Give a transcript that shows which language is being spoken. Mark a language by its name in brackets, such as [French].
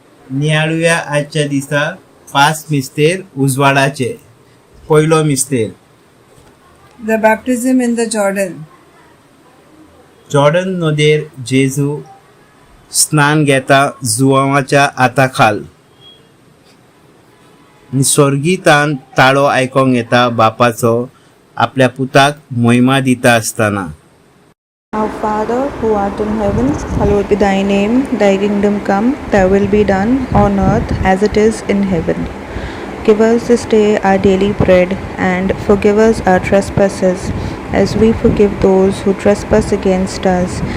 [Goan Konkani] नियाळुया आजच्या दिसा 5 मिस्तेर उजवाडाचे. पयलो मिस्तेर [English] The baptism in the Jordan. [Goan Konkani] Jordan नदीर जेजू स्नान घेता जुवांच्या हाताखाल. स्वर्गीतान ताळो आयकोंक येता बापाचो आपल्या पुताक मोहिमा दिता आसतना. [English] Our Father, who art in heaven, hallowed be thy name. Thy kingdom come, thy will be done on earth as it is in heaven. Give us this day our daily bread, and forgive us our trespasses, as we forgive those who trespass against us.